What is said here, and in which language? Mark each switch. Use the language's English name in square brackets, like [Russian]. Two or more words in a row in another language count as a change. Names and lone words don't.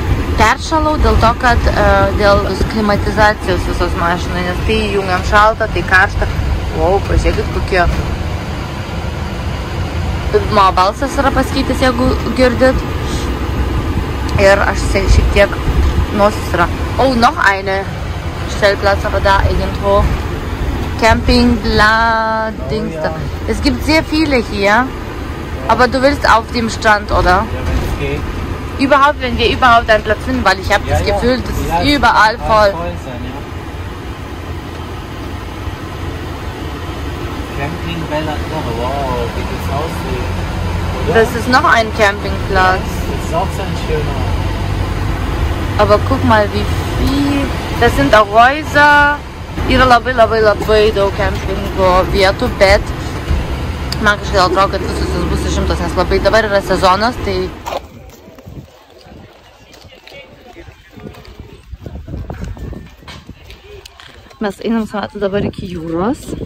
[Lithuanian] Peršalau dėl to, kad dėl klimatizacijos visos mašinai, nes tai jungiam šaltą, tai karštą. Wow, pažiūrėkit kokie. Mano balsas yra pasikeitęs, jeigu girdit. Ir aš šiek tiek nosis yra. [German] Oh, noch eine Stellplatz, aber da irgendwo. Campingplatz. Es gibt sehr viele hier. Aber du willst auf dem Strand, oder? Ja, wenn es geht. Überhaupt, wenn wir überhaupt einen Platz finden, weil ich habe das Gefühl, das ist überall voll. Sein, ja. Campingwelle, wow, wie das aussieht. Oder? Das ist noch ein Campingplatz. Das ist auch so ein schöner. Aber guck mal, wie viel. Das sind auch Häuser. [Lithuanian] Yra labai daug campingo vietų, bet man kažkaip atrodo, kad visus jis bus išimtos, nes labai dabar yra sezonas, tai... Mes einam savaitę dabar iki jūros.